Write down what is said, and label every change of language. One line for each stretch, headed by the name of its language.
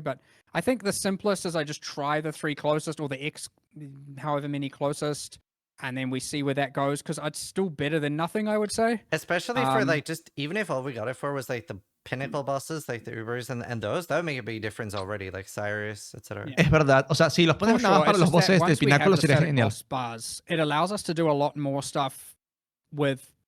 English: But I think the simplest is I just try the 3 closest, or the X, however many closest, and then we see where that goes, because it's still better than nothing, I would say. Especially for like, just even if all we got it for was like the pinnacle bosses, like the Ubers and those, that would make a big difference already, like Cyrus, etc.
Spanish: Es verdad, o sea, si los pones nada más para los bosses del pináculo sería genial.
English: Bars, it allows us to do a lot more stuff with